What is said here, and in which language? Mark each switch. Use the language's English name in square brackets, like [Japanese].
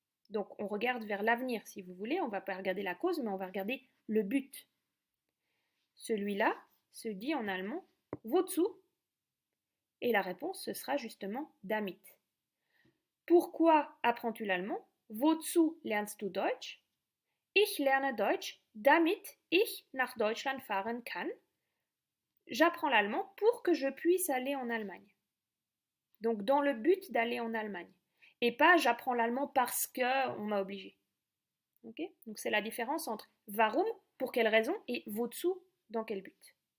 [French] Donc on regarde vers l'avenir si vous voulez, on ne va pas regarder la cause, mais on va regarder le but. Celui-là se dit en allemand wozu, et la réponse ce sera justement damit. Pourquoi apprends-tu l'allemand? [German] Wozu lernst du Deutsch? Ich lerne Deutsch, damit ich nach Deutschland fahren kann. [French] J'apprends l'allemand pour que je puisse aller en Allemagne. Donc dans le but d'aller en Allemagne. Et pas j'apprends l'allemand parce qu'on m'a obligé. Okay? Donc c'est la différence entre warum, pour quelle raison, et wozu, dans quel but.